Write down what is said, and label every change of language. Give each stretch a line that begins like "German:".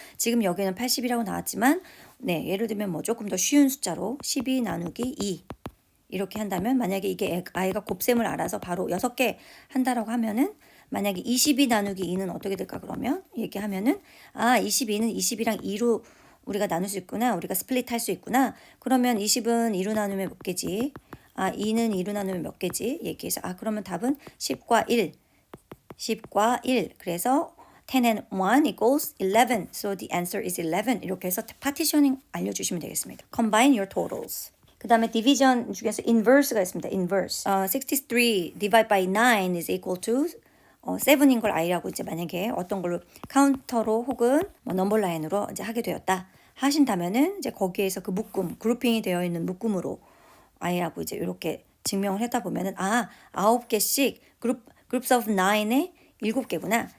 Korean: 지금 여기는 80이라고 나왔지만 네 예를 들면 뭐 조금 더 쉬운 숫자로 12 나누기 2 이렇게 한다면 만약에 이게 아이가 곱셈을 알아서 바로 6개 한다라고 하면은 만약에 22 나누기 2는 어떻게 될까 그러면 얘기하면은 22는 20이랑 2로 우리가 나눌 수 있구나. 우리가 스플릿 할 수 있구나. 그러면 20은 2로 나누면 몇 개지? 2는 2로 나누면 몇 개지? 얘기해서 그러면 답은 10과 1. 10과 1. 그래서
English: 10 and 1 equals 11. So the answer is 11.
Korean: 이렇게 해서 파티셔닝 알려주시면 되겠습니다.
English: Combine your totals.
Korean: 그 다음에 디비전 중에서 inverse가 있습니다. inverse.
English: 63 divide by 9 is equal to 7
Korean: 인 걸 아이라고 이제 만약에 어떤 걸로 카운터로 혹은 뭐 넘버 라인으로 이제 하게 되었다 하신다면은 이제 거기에서 그 묶음 그룹핑이 되어 있는 묶음으로 아이라고 이제 이렇게 증명을 했다 보면은 9개씩
English: groups of 9
Korean: 에 7개구나.